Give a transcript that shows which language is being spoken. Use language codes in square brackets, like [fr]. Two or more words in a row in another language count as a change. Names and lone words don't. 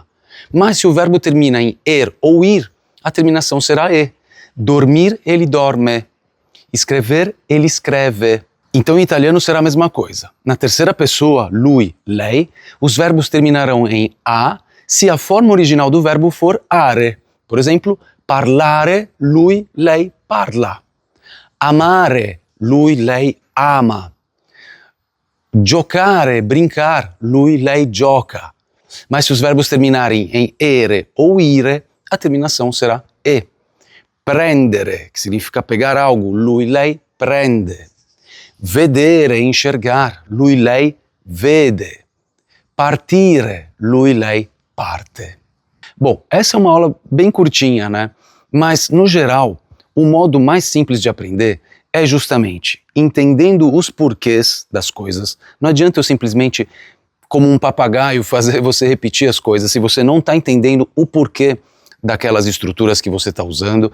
[pt] Mas se o verbo termina em er ou ir, a terminação será e. Dormir, ele dorme. Escrever, ele escreve. Então, em italiano será a mesma coisa. Na terceira pessoa, [it] lui, lei, [pt] os verbos terminarão em a se a forma original do verbo for are. Por exemplo, [it] parlare, lui, lei parla. Amare, lui, lei ama. Giocare, brincar, lui, lei gioca. [pt] Mas se os verbos terminarem em ere ou ire, a terminação será e. Prendere, que significa pegar algo, [it] lui, lei prende. Vedere, enxergar, lui, lei vede. Partire, lui, lei parte. [pt] Bom, essa é uma aula bem curtinha, né? Mas, no geral, o modo mais simples de aprender é justamente entendendo os porquês das coisas. Não adianta eu simplesmente, como um papagaio, fazer você repetir as coisas se você não está entendendo o porquê daquelas estruturas que você está usando.